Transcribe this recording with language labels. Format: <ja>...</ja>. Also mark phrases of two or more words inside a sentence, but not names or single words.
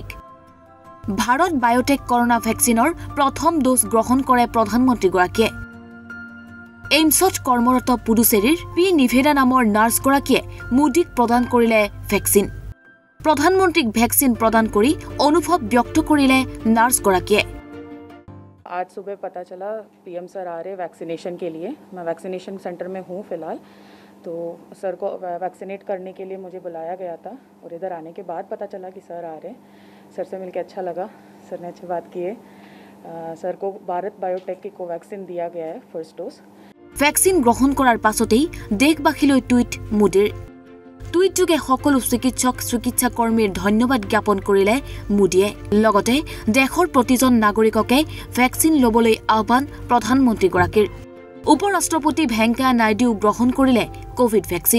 <as>ভাৰত বায়োটেক কৰোনা ভেকচিনৰ প্ৰথম ড'জ গ্ৰহণ কৰে প্ৰধানমন্ত্ৰীগৰাকীয়ে। এইমছত কৰ্মৰত পুডুচেৰীৰ পি নিভেদা নামৰ নাৰ্ছগৰাকীয়ে মোদীক প্ৰদান কৰিলে ভেকচিন। প্ৰধানমন্ত্ৰীক ভেকচিন প্ৰদান কৰি অনুভৱ ব্যক্ত কৰিলে নাৰ্ছগৰাকীয়ে।</as> <hi>आज सुबह पता चला पीएम सर आ रहे वैक्सीनेशन के लिए। मैं वैक्सीनेशन सेंटर में हूँ फ़िलहाल, तो सर को वैक्सीनेट करने के लिए मुझे बुलाया गया था और इधर आने के बाद पता चला कि सर आ रहे हैं। सर से मिलकर अच्छा लगा, सर ने अच्छी बात की है। सर को भारत बायोटेक की कोवैक्सीन दिया गया है</hi> <en>first dose.</en> <as>ভেকচিন গ্ৰহণ কৰাৰ পাছতেই দেশবাসীলৈ টুইট মোদীৰ। টুইটযোগে সকলো চিকিৎসা কৰ্মীৰ ধন্যবাদ জ্ঞাপন কৰিলে মোদীয়ে। লগতে দেশৰ প্ৰতিজন নাগৰিককে ভেকচিন ল'বলৈ আহ্বান প্ৰধানমন্ত্ৰীগৰাকীৰ। উপৰাষ্ট্ৰপতি ভেংকায়া নাইডুৱেও গ্ৰহণ কৰিলে কোভিড ভেকচিন।</as>